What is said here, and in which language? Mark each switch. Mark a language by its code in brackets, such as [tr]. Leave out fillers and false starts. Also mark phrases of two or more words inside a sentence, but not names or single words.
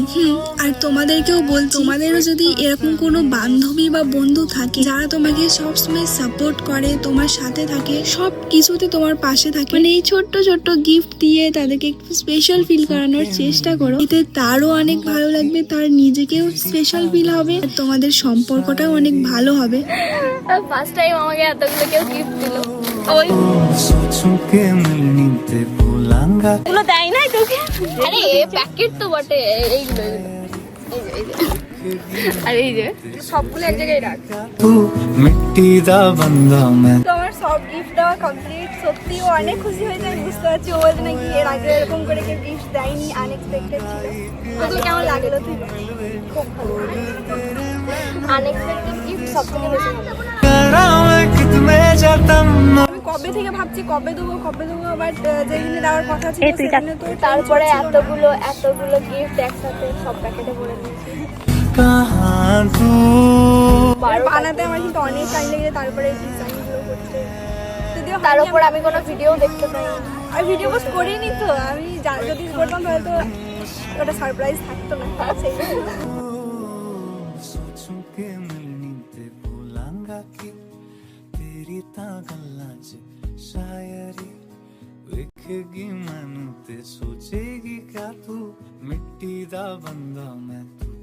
[bn] আর তোমাদেরকেও বলছি, তোমাদেরও যদি এরকম কোনো বান্ধবী বা বন্ধু থাকে যারা তোমাকে সবসময় সাপোর্ট করে, তোমার সাথে থাকে, সব কিছুতে তোমার পাশে থাকে, মানে এই ছোট্ট ছোট্ট গিফট দিয়ে তাদেরকে একটু [en] special feel [bn] করানোর চেষ্টা করো। এতে তারও অনেক ভালো লাগবে, তার নিজেকেও [en] special feel [bn] হবে, আর তোমাদের সম্পর্কটাও অনেক ভালো হবে। [en] first time [bn] আমাকে এতগুলো কেউ গিফট দিল। ওই [pa] ਸੋਚੂੰ ਕੇ ਮਿਲਨੀ ਤੇ ਭੁੱਲਾਂਗਾ [bn] গুলো দেয় নাই তোকে? আরে প্যাকেট তো বটে, এইগুলো আর এই যে সবগুলো এক জায়গায় রাখ। [pa] ਤੂੰ ਮਿੱਟੀ ਦਾ ਬੰਦਾ ਮੈਂ [bn] তো আমার সব গিফট দেওয়া কমপ্লিট। সত্যি ও অনেক খুশি হয়েছে, আমি বুঝতে পারছি। ও বলছে নাকি এর আগে এরকম করে কেউ গিফট দেয়নি, আনএক্সপেক্টেড ছিল। তোকে কেমন লাগলো তুই? খুব ভালো। [en] unexpected gift [bn] সবথেকে বেশি ভালো। [pa] ਕਰਾ ਮੈਂ ਕਿਤਨੇ ਜਤਨ [bn] আমি কবে থেকে ভাবছি কবে দেবো, বাট যেদিনে দেওয়ার কথা ছিল সেদিনে তো তারপরে এতগুলো গিফট একসাথে সব প্যাকেটে ভরে দিয়েছি। [pa] ਕਹਾਂ ਹਾਂ ਤੂੰ [bn] বানাতে আমার কিন্তু অনেক টাইম লেগে তারপরে ডিজাইনগুলো করতে। যদিও তার উপর আমি কোনো ভিডিও দেখতে পাই না। আমি ভিডিও পোস্ট করিনি তো, আমি যদি করতাম তাহলে তো ওটা সারপ্রাইজ থাকতো না, সেই জন্য। [pa] ਸੋਚੂੰ ਕੇ ਮਿਲਨੀ ਤੇ ਭੁੱਲਾਂਗਾ ਕਿ ਤੇਰੀ ਤਾਂ ਗੱਲਾਂ ਚ ਸ਼ਾਇਰੀ ਵੇਖੇਗੀ ਮੈਨੂੰ ਤੇ ਸੋਚੇਗੀ ਕਯਾ ਤੂੰ ਮਿੱਟੀ ਦਾ ਬੰਦਾ ਮੈਂ